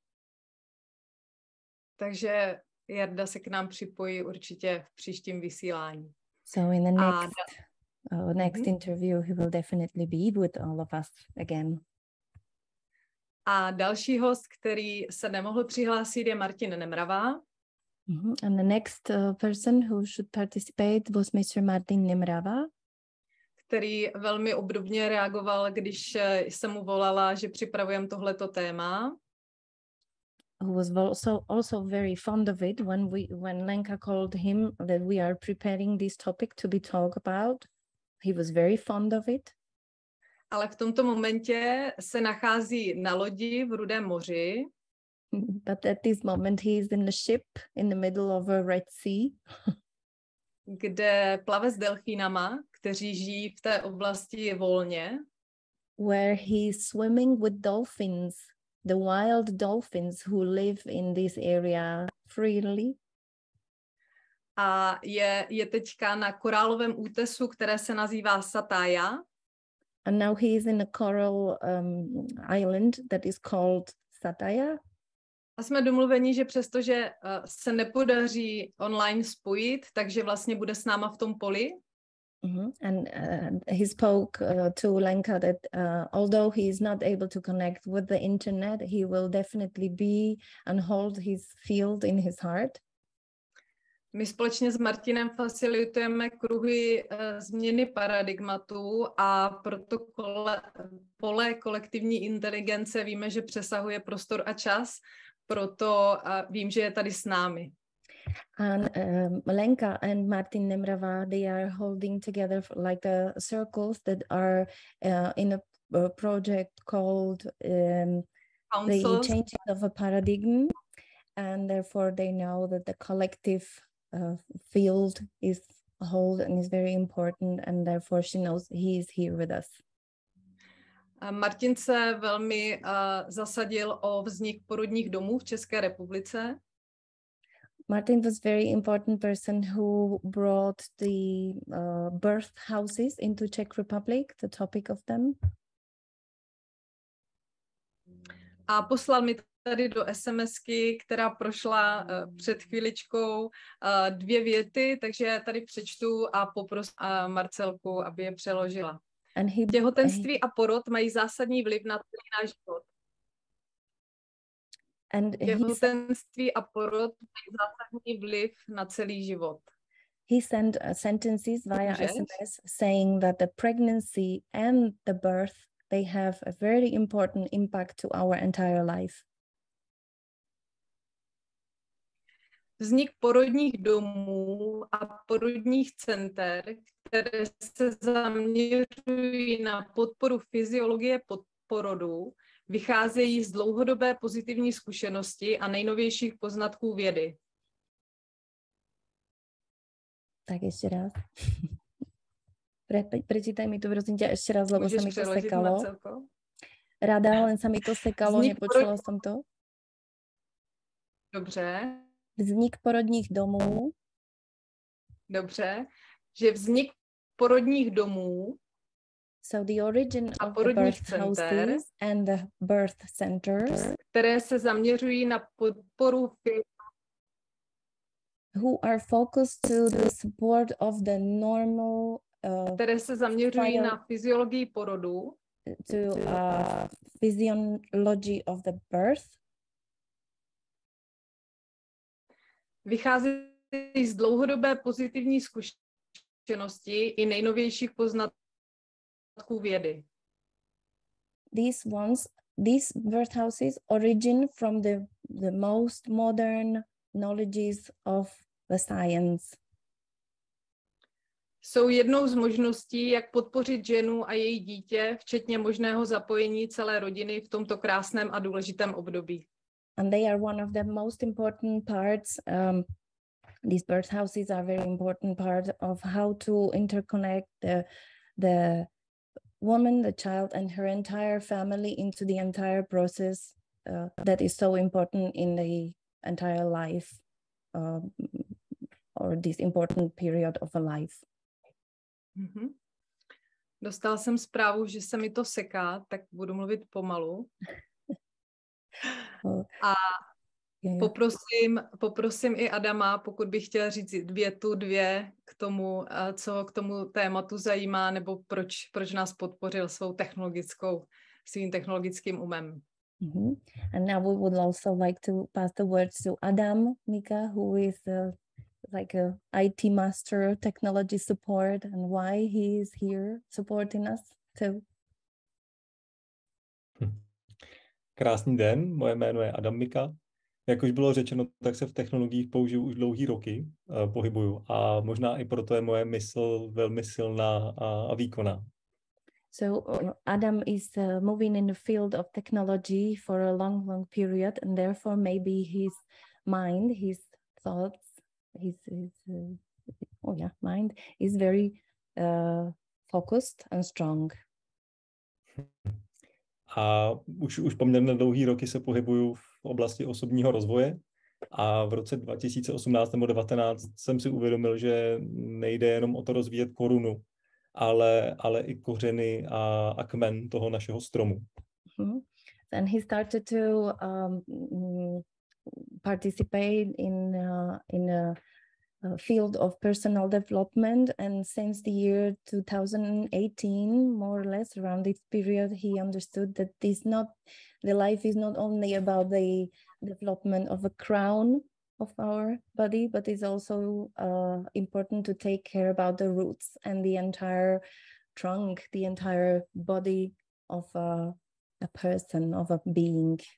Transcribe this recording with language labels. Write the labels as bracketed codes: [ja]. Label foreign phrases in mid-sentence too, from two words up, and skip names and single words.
[cs] Takže Jarda se k nám připojí určitě v příštím vysílání. [en] So in the next interview, he will definitely be with all of us again. [cs] A další host, který se nemohl přihlásit, je Martin Nemravá. [en] And the next person who should participate was Mr. Martin Nemrava, [cs] který velmi obdobně reagoval, když jsem mu volala, že připravujeme tohleto téma. [en] Who was also very fond of it when Lenka called him that we are preparing this topic to be talked about. He was very fond of it. [cs] Ale v tomto momentě se nachází na lodi v Rudém moři. [en] But at this moment he is in a ship in the middle of a Red Sea. [cs] Kde plave s delfínama, kteří žijí v té oblasti volně. [en] Where he is swimming with dolphins. The wild dolphins who live in this area freely. [cs] A je teďka na korálovém útesu, které se nazývá Sataya. [en] And now he is in a coral island that is called Sataya. [cs] A jsme domluveni, že přestože se nepodaří online spojit, takže vlastně bude s náma v tom poli. [en] And he spoke to Lenka that although he is not able to connect with the internet, he will definitely be and hold his field in his heart. [cs] My společně s Martinem facilitujeme kruhy změny paradigmatu a proto pole kolektivní inteligence víme, že přesahuje prostor a čas, proto vím, že je tady s námi. [en] And Lenka and Martin Nemrava, they are holding together like circles that are in a project called the changing of a paradigm, and therefore they know that the collective field is hold and is very important, and therefore she knows he is here with us. [cs] Martin se velmi zasadil o vznik porodních domů v České republice. [en] Martin was a very important person who brought the birth houses into Czech Republic, the topic of them. [cs] A poslal mi tady do SMSky, která prošla před chvíličkou 2 věty, takže tady přečtu a poprosím Marcelku, aby je přeložila. Těhotenství a porod mají zásadní vliv na celý náš život. Těhotenství a porod mají zásadní vliv na celý život. [en] He sent sentences via SMS saying that the pregnancy and the birth, they have a very important impact to our entire life. [cs] Vznik porodních domů a porodních center, které se zaměřují na podporu fyziologie porodu, vycházejí z dlouhodobé pozitivní zkušenosti a nejnovějších poznatků vědy. Tak ještě raz. [sk] Prečítaj mi to prosím ťa ešte raz, lebo sa mi to sekalo. Marcelko? Rada, len sa mi to sekalo, nepočula som to. [cs] Dobře. Vznik porodních domů. Dobře. Že vznik porodních domů [en] so the origin of the birth houses and the birth centers, [cs] které se zaměřují na podporu [en] who are focused to the support of the normal [cs] které se zaměřují na fyziologii porodu, [en] to physiology of the birth, [cs] vycházejí z dlouhodobé pozitivní zkušenosti i nejnovějších poznatků vědy. [en] These birth houses origin from the most modern knowledges of the science. [cs] Jsou jednou z možností, jak podpořit ženu a její dítě, včetně možného zapojení celé rodiny v tomto krásném a důležitém období. [en] And they are one of the most important parts. These birdhouses are very important part of how to interconnect the woman, the child, and her entire family into the entire process that is so important in the entire life or this important period of a life. Mm-hmm. [cs] Dostala jsem zprávu, že se mi to seká, tak budu mluvit pomalu. A poprosím i Adama, pokud by chtěl říct dvě k tomu, co k tomu tématu zajímá, nebo proč nás podpořil svým technologickým umem. Mm-hmm. [en] And now we would also like to pass the words to Adam Mika, who is like a IT master, technology support, and why he is here supporting us too. [cs] Krásný den, moje jméno je Adam Mika. Jak už bylo řečeno, tak se v technologiích použiju už dlouhý roky, pohybuju a možná i proto je moje mysl velmi silná a výkonná. [en] So Adam is moving in the field of technology for a long period, and therefore maybe his mind, his thoughts, his mind is very focused and strong. [cs] A už poměrně dlouhý roky se pohybuju v oblasti osobního rozvoje a v roce 2018 nebo 2019 jsem si uvědomil, že nejde jenom o to rozvíjet korunu, ale i kořeny a kmen toho našeho stromu. Mm-hmm. [en] And he started to participate in a field of personal development, and since the year 2018, more or less around this period, he understood that the life is not only about the development of a crown of our body, but it's also important to take care about the roots and the entire trunk, the entire body of a person, of a being.